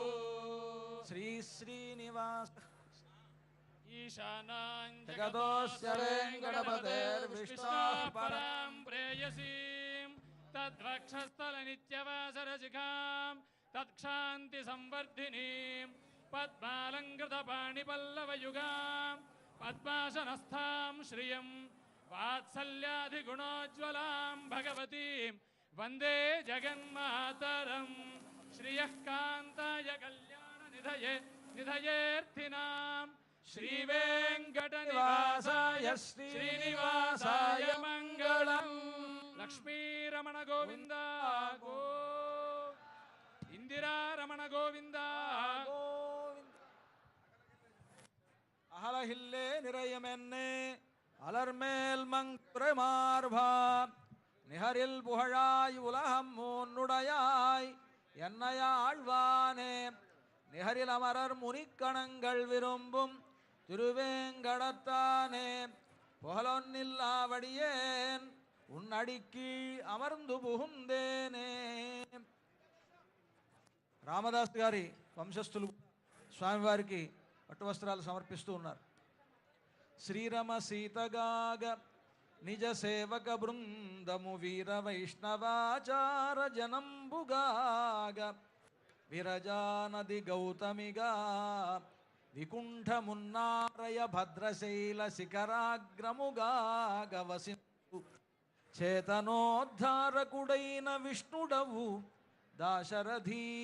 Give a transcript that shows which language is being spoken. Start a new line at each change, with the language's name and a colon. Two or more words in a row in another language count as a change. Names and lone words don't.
Sanskrit: శ్రీ శ్రీనివాస ఈశానాం జగదోస్య వెంకటపతేర్విష్ణోః పరాం ప్రేయసీం తద్వక్షస్థల నిత్యవాసరశిఖాం తత్క్షాంతి సంవర్ధినీం पद्मालङ्कृतपाणिपल्लवयुगां पद्मासनस्थां श्रियं वात्सल्याधिगुणोज्ज्वलां भगवतीं वन्दे जगन्मातरं श्रियः कान्ताय कल्याणनिधये निधयेऽर्थिनां श्रीवेङ्कटनिवासाय श्रीनिवासाय मङ्गलम् लक्ष्मीरमण गोविन्द गो इंदिरारमण गोविन्द
Tamil: அகலகில்லே நிறையமென்னே அலர்மேல் மங்குரை மார்பா நிகரில் புகழாய் உலகம் மூன்னுடையாய் என்னையாழ்வானே நிகரில் அமரர் முனிக்கணங்கள் விரும்பும் திருவேங்கடத்தானே புகழொன்னில்லாவடியேன் உன்னடிக்கீழ் అమర్ందు புகுந்தேనే.
Telugu: రామదాస్ గారి వంశస్థులు స్వామివారికి పట్టు వస్త్రాలు సమర్పిస్తూ ఉన్నారు. శ్రీరమ సీతగాగ నిజ సేవక బృందము వీర వైష్ణవాచార జనంబుగాగ విరజానది గౌతమిగా వికుంఠమున్నారయ భద్రశైల శిఖరాగ్రముగాగ వసింతు చేతనోద్ధారకుడైన విష్ణుడవు దాశరథీ